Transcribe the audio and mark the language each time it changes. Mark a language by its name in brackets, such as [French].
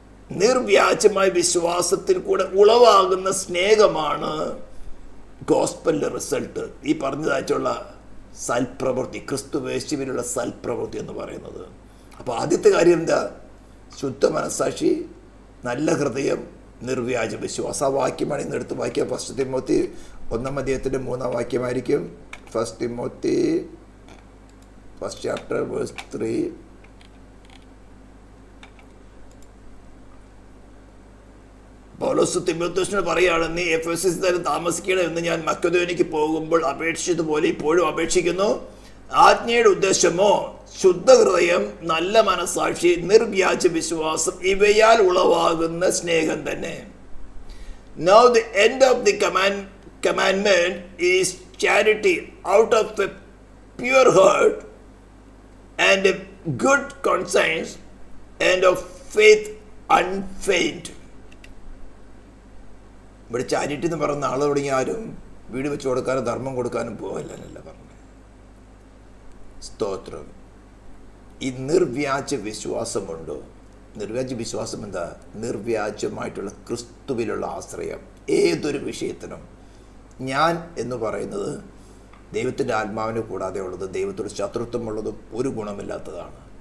[Malayalam] നിർവ്യാജമായ വിശ്വാസത്തിൽ കൂടെ ഉളവാകുന്ന സ്നേഹമാണ് ഗോസ്പലിൻ്റെ റിസൾട്ട്. ഈ പറഞ്ഞതായിട്ടുള്ള സൽപ്രവൃത്തി, ക്രിസ്തുവേശുവിലുള്ള സൽപ്രവൃത്തി എന്ന് പറയുന്നത്. അപ്പോൾ ആദ്യത്തെ കാര്യം എന്താ? ശുദ്ധ മനസാക്ഷി, നല്ല ഹൃദയം, നിർവ്യാജ വിശ്വാസം. ആ വാക്യമാണ് ഇന്ന് എടുത്ത് വായിക്കുക. 1 തിമോത്തി 1 വാക്യമായിരിക്കും. 1 Timothy 1 chapter verse 3. പൗലോസ് തിമോഥെയോസിനോട് പറയുകയാണ്, നീ എഫെസസിൽ തന്നെ താമസിക്കണം എന്ന് ഞാൻ മക്കെദോന്യയ്ക്ക് പോകുമ്പോൾ അപേക്ഷിച്ചതുപോലെ ഇപ്പോഴും അപേക്ഷിക്കുന്നു. ആജ്ഞയുടെ ഉദ്ദേശമോ ശുദ്ധഹൃദയം, നല്ല മനസാക്ഷി, നിർവ്യാജ വിശ്വാസം, ഇവയാൽ ഉളവാകുന്ന സ്നേഹം തന്നെ. [English] Now the end of the commandment is charity out of a pure heart and a good conscience and of faith unfeigned. [Malayalam] ഇവിടെ ചാരിറ്റി എന്ന് പറയുന്ന ആൾ തുടങ്ങി ആരും വീട് വെച്ച് കൊടുക്കാനും ധർമ്മം കൊടുക്കാനും പോകല്ല പറഞ്ഞു. സ്തോത്രം. ഈ നിർവ്യാജ വിശ്വാസമുണ്ടോ? നിർവ്യാജ വിശ്വാസം എന്താ? നിർവ്യാജമായിട്ടുള്ള ക്രിസ്തുവിലുള്ള ആശ്രയം. ഏതൊരു വിഷയത്തിനും ഞാൻ എന്ന് പറയുന്നത് ദൈവത്തിൻ്റെ ആത്മാവിനെ കൂടാതെ ഉള്ളത്, ദൈവത്തോട് ശത്രുത്വമുള്ളതും ഒരു ഗുണമില്ലാത്തതാണ്.